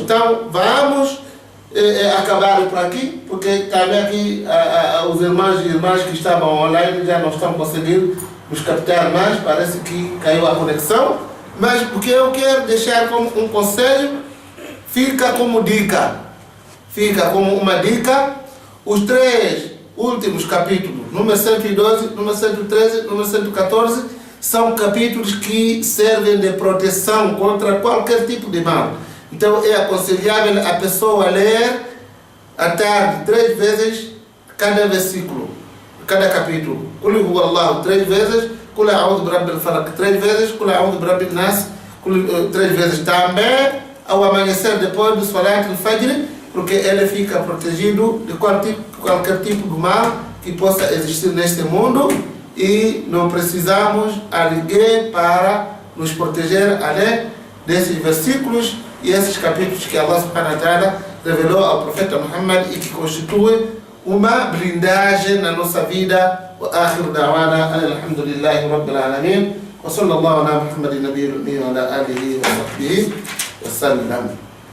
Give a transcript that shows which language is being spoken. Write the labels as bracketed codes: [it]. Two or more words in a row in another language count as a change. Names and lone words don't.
[pt] Então, vamos acabar por aqui, porque também aqui os irmãos e irmãs que estavam online já não estão conseguindo nos captar mais, parece que caiu a conexão, mas o que eu quero deixar como um conselho, fica como dica, fica como uma dica, os 3 últimos capítulos, número 112, número 113, número 114, são capítulos que servem de proteção contra qualquer tipo de mal. Então é aconselhável a pessoa ler à tarde 3 vezes cada versículo, cada capítulo. [ar] قل هو الله 3 vezes, قل أعوذ برب الفلق 3 vezes, قل أعوذ برب الناس 3 vezes. [pt] Também ao amanhecer depois do [ar] صلاة الفجر, [pt] porque ele fica protegido de qualquer tipo de mal que possa existir neste mundo, e não precisamos a ninguém para nos proteger além desses versículos e esses capítulos que [ar] الله سبحانه وتعالى [pt] revelou ao profeta Muhammad e que constituem uma blindagem na nossa vida. [ar] وآخر دعوانا الحمد لله رب العالمين وصلى الله على محمد النبي الأمي وعلى آله وصحبه وسلم.